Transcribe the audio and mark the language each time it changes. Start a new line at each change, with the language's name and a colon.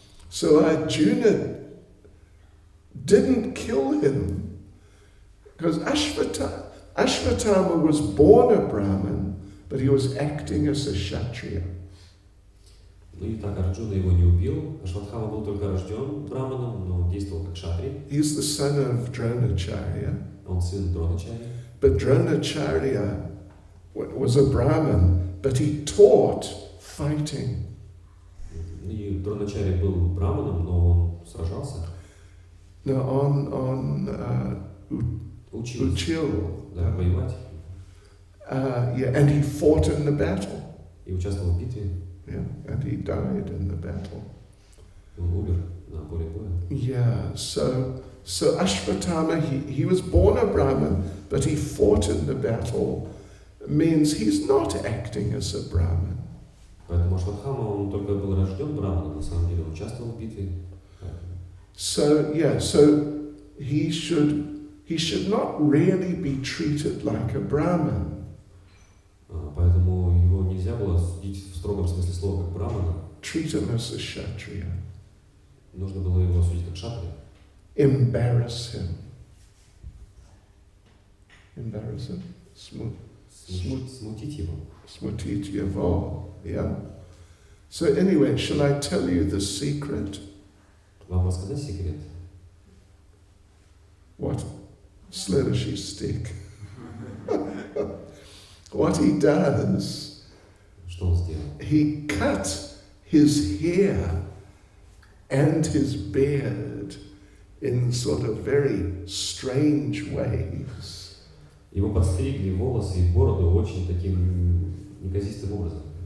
English: So Arjuna didn't kill him because Ashvatthama was born a Brahmin, but he was acting as a Kshatriya.
Russian: Ну и так Арджуна его не убил. Ашватхама был только рожден браманом, но действовал как шатри.
English: He's the son of Dronacharya.
Russian: Он сын Дроначарьи.
English: But Dronacharya was a Brahmin, but he taught fighting.
Russian: И Дроначарья был браманом, но он сражался. Now on Uchil, Да, воевать.
English: and he fought in the battle.
Russian: И участвовал в битве.
English: Yeah, and he died in the battle.
Russian: Он умер на поле боя.
English: Yeah, so Ashvatthama, he was born a Brahmin, but he fought in the battle, means he's not acting as a Brahmin.
Russian: Поэтому Ашватхама, он только был рожден браманом, на самом деле участвовал в битве.
English: So he should not really be treated like a Brahmin.
Russian: Поэтому его нельзя было судить в строгом смысле слова как брамана.
English: Treat him as a Kshatriya.
Russian: Нужно было его судить как шатри.
English: Embarrass him. Embarrass him.
Russian: Смутить его. Smutit yavo. Yeah.
English: So anyway, shall I tell you the secret?
Russian: Вам рассказать секрет?
English: What?
Russian: Следующий stick.
English: What he does,
Russian: Что он сделал?
English: he cut his hair and his beard in sort of very strange ways.
Russian: Его подстригли волосы и бороду очень таким неказистым образом.